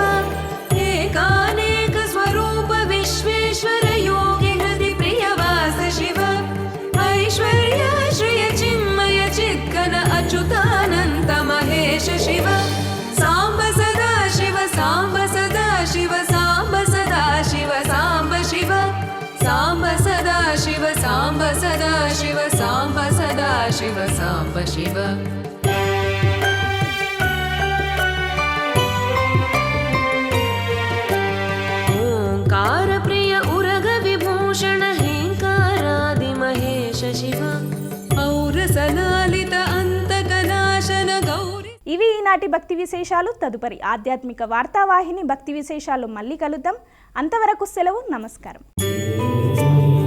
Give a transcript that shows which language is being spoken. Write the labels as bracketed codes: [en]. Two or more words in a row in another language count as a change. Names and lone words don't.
[sa] एकानेक स्वरूप विश्वेश्वर योगि हृदि प्रियवास शिव ऐश्वर्य श्रिय चिन्मय चिद्घन अच्युतानन्त महेश शिव साम्ब सदा शिव साम्ब सदा शिव साम्ब सदा शिव साम्ब शिव साम्ब सदा शिव साम्ब सदा शिव साम्ब सदा शिव साम्ब शिव ओंकार प्रिय उरग विभूषण हेंकारादि महेश शिव ఔరసలాలిత అంతకనాశన గౌరి. [te] ఇవి ఈనాటి భక్తి విశేషాలు. తదుపరి ఆధ్యాత్మిక వార్తావాహిని భక్తి విశేషాలు మళ్ళీ కలుద్దాం. అంతవరకు సెలవు. నమస్కారం.